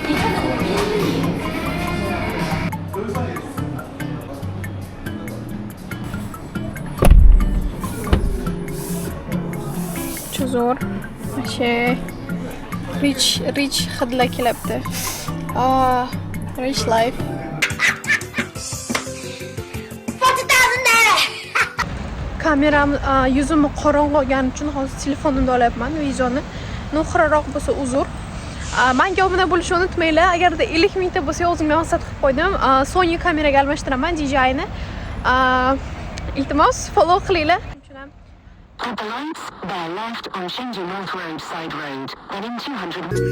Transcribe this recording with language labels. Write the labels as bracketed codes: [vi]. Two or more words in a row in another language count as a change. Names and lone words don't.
[uz] Zo'r. Şey, rich hidlar kelibdi. [en] Rich life. [uz] Kameram yuzimni qorong'u olgani uchun hozir telefonimda olyapman videoni. Nuqraroq bo'lsa uzr. Menga obuna bo'lishni unutmanglar. Agarda 50 mingta bo'lsa, o'zimga maqsad qilib qo'ydim. Sony kameraga almashtiraman DJI-ni. Iltimos, follow qilinglar. [en] At the lights, bear left on Shinju North Road side road, and in 200...